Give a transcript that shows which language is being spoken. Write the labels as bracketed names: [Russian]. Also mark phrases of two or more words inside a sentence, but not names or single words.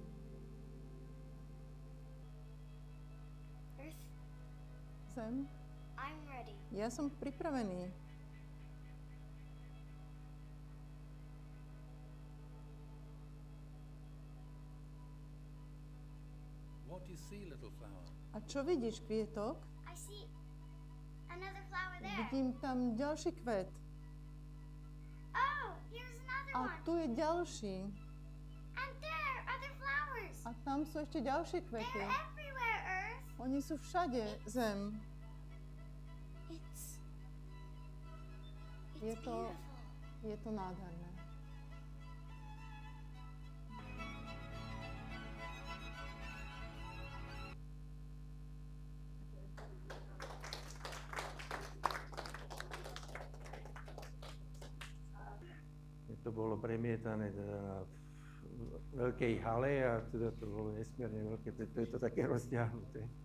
[Slovak] Zem, [English] I'm ready. [Slovak] Ja som pripravený. [English] What do you see, little flower? [Slovak] A čo vidíš, kvietok? [English] I see another flower there. [Slovak] Vidím tam ďalší kvet. [English] Oh, here's another [Slovak] A [English] one. [Slovak] tu je ďalší. [English] And there, other flowers. [Slovak] A tam sú ešte ďalšie kvety. [English] They're everywhere, Earth. [Slovak] Oni sú všade, Zem. [English] It's [Slovak] Je to, [English] beautiful. [Slovak] je to nádherné. To bolo premietané teda na veľkej hale a teda to bolo nesmierne veľké, preto je to také rozťahnuté.